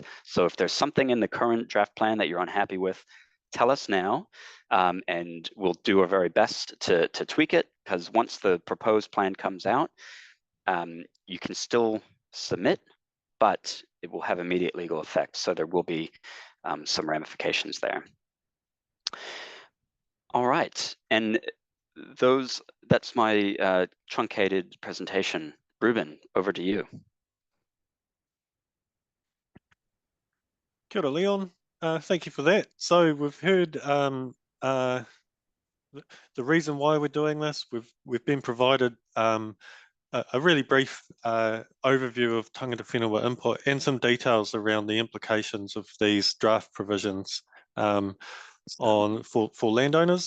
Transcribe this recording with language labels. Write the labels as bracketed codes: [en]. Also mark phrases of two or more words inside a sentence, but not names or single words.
[en] So if there's something in the current draft plan that you're unhappy with, tell us now, and we'll do our very best to tweak it, because once the proposed plan comes out, you can still submit, but it will have immediate legal effect. So there will be some ramifications there. All right, and that's my truncated presentation. Ruben, over to you. [mi] Kia ora, [en] Leon. Thank you for that. So we've heard the reason why we're doing this. We've been provided a really brief overview of [mi] Tāngata whenua [en] input and some details around the implications of these draft provisions for landowners.